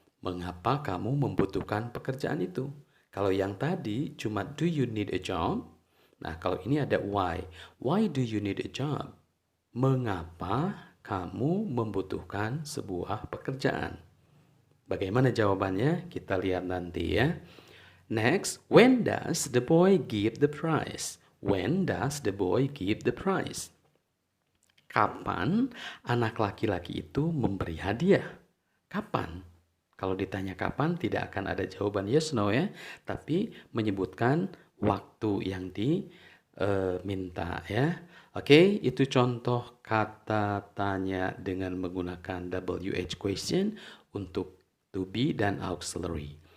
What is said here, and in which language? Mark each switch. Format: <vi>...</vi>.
<id>Mengapa kamu membutuhkan pekerjaan itu? Kalau yang tadi cuma</id> <en>do you need a job?</en> <id>Nah, kalau ini ada why.</id> <en>Why do you need a job?</en> <id>Mengapa kamu membutuhkan sebuah pekerjaan? Bagaimana jawabannya? Kita lihat nanti ya.</id> <en>Next, when does the boy give the prize? When does the boy give the prize?</en> <id>Kapan anak laki-laki itu memberi hadiah? Kapan? Kalau ditanya kapan, tidak akan ada jawaban yes no ya, tapi menyebutkan waktu yang diminta ya. Oke, itu contoh kata tanya dengan menggunakan WH question untuk to be dan auxiliary.</id>